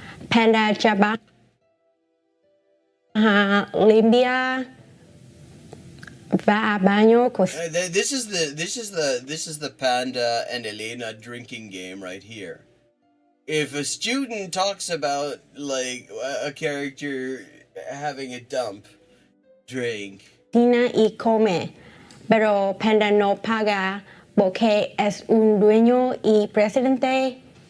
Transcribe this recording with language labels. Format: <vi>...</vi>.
<es>Panda trabaja limpia, va a baño.</es> <en>This is the Panda and Elena drinking game right here. If a student talks about, like, a character having a dump, drink.</en> <es>Cocina y come, pero Panda no paga porque es un dueño y presidente.</es>